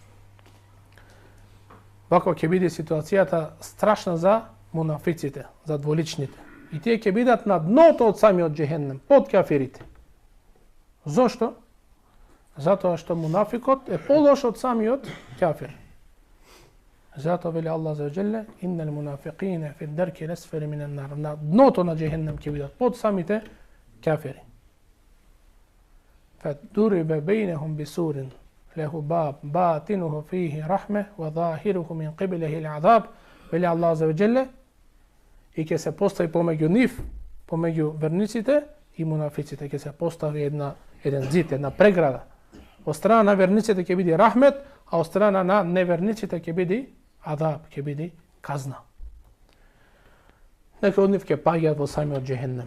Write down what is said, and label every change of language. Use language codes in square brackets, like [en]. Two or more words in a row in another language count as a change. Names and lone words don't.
[mk] Вако ќе биде ситуацијата страшна за мунафиците, за дволичните. И тие ќе бидат на дното од самиот джехеннем, под кафирите. Зошто? Затоа што мунафикот е полош од самиот кафир. Затоа вели [ar] الله عز وجل, إن المنافقين في الدرك الأسفل من النار. [mk] На дното на джехеннем ќе бидат под самите кафири. [ar] فَدُرِبَ بَيْنَهُمْ بِسُورٍ لَهُ بَابٌ بَاطِنُهُ فِيهِ رَحْمَةٌ وَظَاهِرُهُ مِنْ قِبْلِهِ الْعَذَابُ. [mk] Вели [ar] الله عز وجل, [mk] и ќе се постави помеѓу нив, помеѓу верниците и мунафиците, ќе се постави еден зид, една преграда. Од страна на верниците ќе биде рахмет, а од страна на неверниците ќе биде адаб, ќе биде казна. Некои од нив ќе паѓаат во самиот джехеннем.